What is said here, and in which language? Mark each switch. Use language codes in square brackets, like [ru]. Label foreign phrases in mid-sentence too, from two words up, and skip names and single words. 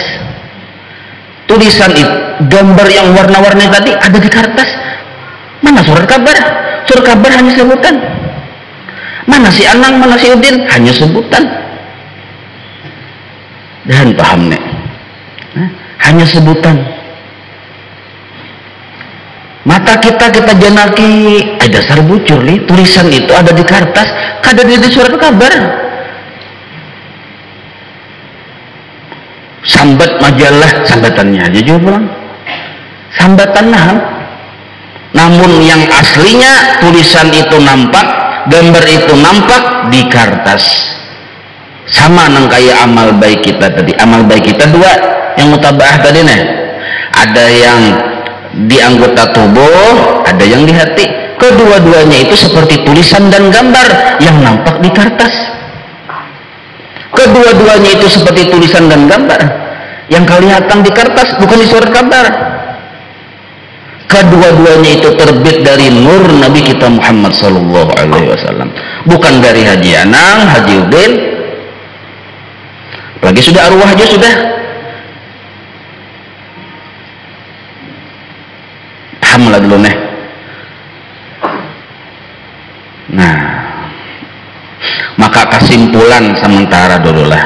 [id] Tulisan itu, gambar yang warna-warni tadi ada di kertas. Mana surat kabar? Surat kabar hanya sebutan. Mana si Anang, mana si Udin? Hanya sebutan. Dan paham nih? Hanya sebutan. [bjn] Mata kita janaki ada dasar bujur nih, tulisan itu ada di kertas, kada di surat kabar. Sambat majalah, sambatannya aja juga pulang. Sambatan nah. [id] Namun yang aslinya tulisan itu nampak, gambar itu nampak di kertas. [bjn] Sama nang kayak amal baik kita tadi. [id] Amal baik kita dua, yang mutabaah tadi nih. Ada yang di anggota tubuh, ada yang di hati. Kedua-duanya itu seperti tulisan dan gambar yang nampak di kertas. Kedua-duanya itu seperti tulisan dan gambar yang kelihatan di kertas, bukan di surat kabar. Kedua-duanya itu terbit dari nur Nabi kita Muhammad [ar] صلى الله عليه وسلم, [id] bukan dari Haji Anang, Haji Udin. [bjn] Lagi sudah arwah aja sudah. Paham lah dulu nih. Nah, maka kesimpulan sementara dulu lah.